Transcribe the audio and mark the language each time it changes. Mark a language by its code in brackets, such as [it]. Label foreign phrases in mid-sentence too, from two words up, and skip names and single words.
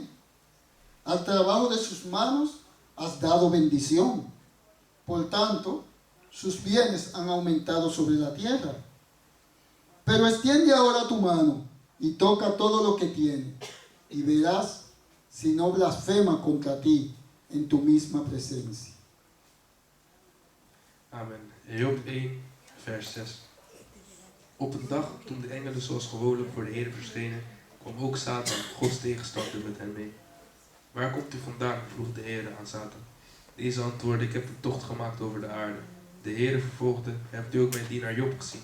[es] Al trabajo de sus manos has dado bendición. Por tanto, sus bienes han aumentado sobre la tierra. Pero extiende ahora tu mano y toca todo lo que tiene, y verás si no blasfema contra ti en tu misma presencia. [nl] Amen. Job 1, vers 6. Op een dag toen de engelen zoals gewoonlijk voor de Heer verschenen, kwam ook Satan, Gods tegenstander, met hen mee. Waar komt u vandaan? Vroeg de Heer aan Satan. Deze antwoordde, ik heb een tocht gemaakt over de aarde. De Heer vervolgde, hebt u ook mijn dienaar Job gezien?